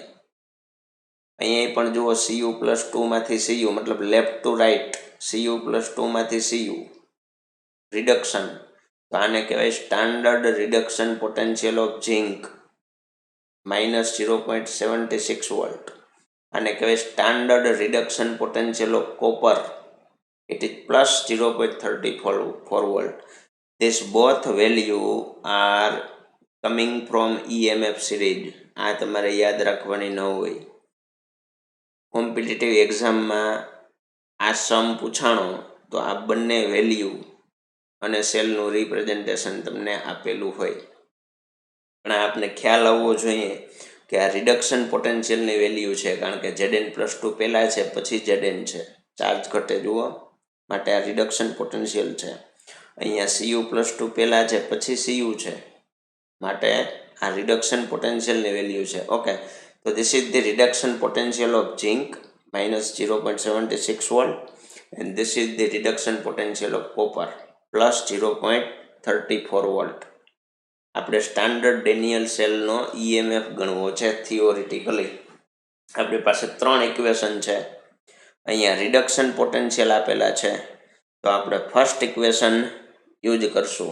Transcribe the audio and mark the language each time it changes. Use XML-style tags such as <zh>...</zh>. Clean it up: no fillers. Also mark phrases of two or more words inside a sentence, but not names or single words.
<gu>અહીંયા પણ જુઓ Cu+2 માંથી Cu, મતલબ</gu> <en>left to right,</en> <gu>Cu+2 માંથી Cu, રિડક્શન. તો આને કહેવાય</gu> <en>standard reduction potential of zinc</en> <gu>-0.76 વોલ્ટ. આને કહેવાય</gu> <en>standard reduction potential of copper, it is +0.34 volt. This both value are coming from EMF series.</en> <gu>આ તમારે યાદ રાખવાની ન હોય. કોમ્પિટિટિવ એક્ઝામમાં આ સમ પૂછાણો તો આ બંને વેલ્યુ અને સેલનું રિપ્રેઝન્ટેશન તમને આપેલું હોય. પણ આપને ખ્યાલ આવવો જોઈએ કે આ</gu> <en>reduction potential</en> <gu>વેલ્યુ છે, કારણ કે Zn+2 પહેલાં છે, પછી Zn છે, ચાર્જ ઘટે જુઓ, માટે આ</gu> <en>reduction potential</en> <gu>છે. અહીંયા Cu+2 પહેલાં છે, પછી Cu છે, માટે આ</gu> <en>reduction potential</en> <gu>વેલ્યુ છે.</gu> <en>ઓકે, તો this is the reduction potential of zinc -0.76 વોલ્ટ and this is the reduction potential of copper +0.34 વોલ્ટ.</en> <gu>આપણે સ્ટાન્ડર્ડ ડેનિયલ સેલનો ઈએમએફ ગણવો છે થિયોરિટિકલી. આપણી પાસે 3 ઇક્વેશન છે. અહીંયા રિડક્શન પોટેન્શિયલ આપેલા છે, તો આપણે</gu> <en>first equation use</en> <gu>કરશું.</gu>